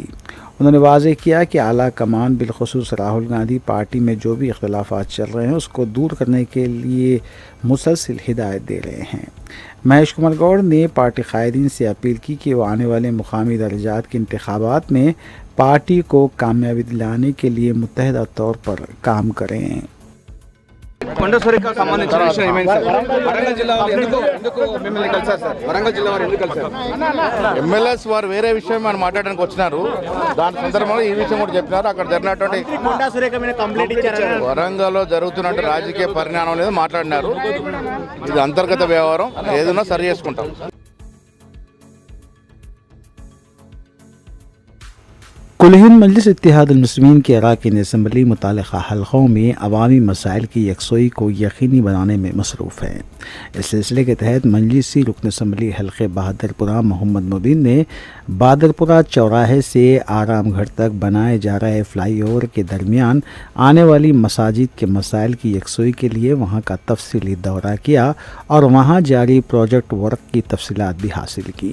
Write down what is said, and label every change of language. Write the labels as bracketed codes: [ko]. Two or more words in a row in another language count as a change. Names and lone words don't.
[ur] انہوں نے واضح کیا کہ اعلیٰ کمان بالخصوص راہل گاندھی پارٹی میں جو بھی اختلافات چل رہے ہیں اس کو دور کرنے کے لیے مسلسل ہدایت دے رہے ہیں۔ مہیش کمار گوڑ نے پارٹی قائدین سے اپیل کی کہ وہ آنے والے مقامی درجات کے انتخابات میں پارٹی کو کامیابی دلانے کے لیے متحدہ طور پر کام کریں۔ [te] కొండ సురేఖకు సంబంధించిన విషయం ఏమైంది సార్? వరంగల్ జిల్లా వారు ఎందుకు మిమ్మల్ని కలిసారు సార్? వరంగల్ జిల్లా వారు ఎందుకు కలిసారు? ఎమ్మెల్యేస్ వారు వేరే విషయం మనం మాట్లాడడానికి వచ్చినారు. దాని సందర్భంలో ఈ విషయం కూడా చెప్పినారు. అక్కడ జరిగినటువంటి వరంగల్లో జరుగుతున్నట్టు రాజకీయ పరిణామం అనేది మాట్లాడినారు. ఇది అంతర్గత వ్యవహారం, ఏదైనా సరి చేసుకుంటాం. [ur] کل ہند مجلس اتحاد المسلمین کے ارکان اسمبلی متعلقہ حلقوں میں عوامی مسائل کی یکسوئی کو یقینی بنانے میں مصروف ہیں. اس سلسلے کے تحت مجلسی رکن اسمبلی حلقے بہادرپورہ محمد مبین نے بہادرپورہ چوراہے سے آرام گڑھ تک بنائے جا رہے [en] fly over [ur] کے درمیان آنے والی مساجد کے مسائل کی یکسوئی کے لیے وہاں کا تفصیلی دورہ کیا اور وہاں جاری [en] project work [ur] کی تفصیلات بھی حاصل کی.